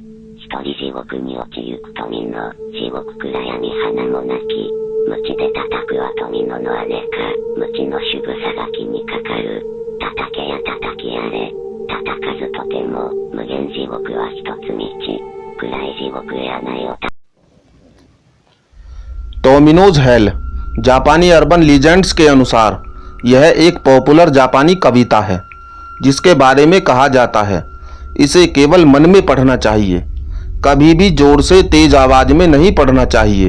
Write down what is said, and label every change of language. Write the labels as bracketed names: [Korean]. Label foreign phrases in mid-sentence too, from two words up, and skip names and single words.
[Japanese] 一人地獄に落ちゆく富の、地獄暗闇花もなき。鞭で叩くは富のの姉か、鞭の主具さが気にかかる。叩けや叩きやれ、叩かずとても、無限地獄は一つ道。暗い地獄へ穴よた。 [Hindi] डोमिनोज हेल जापानी [English] urban legends [Hindi] के अनुसार यह एक पॉपुलर जापानी कविता है जिसके बारे में कहा जाता है इसे केवल मन में पढ़ना चाहिए, कभी भी जोर से तेज आवाज में नहीं पढ़ना चाहिए।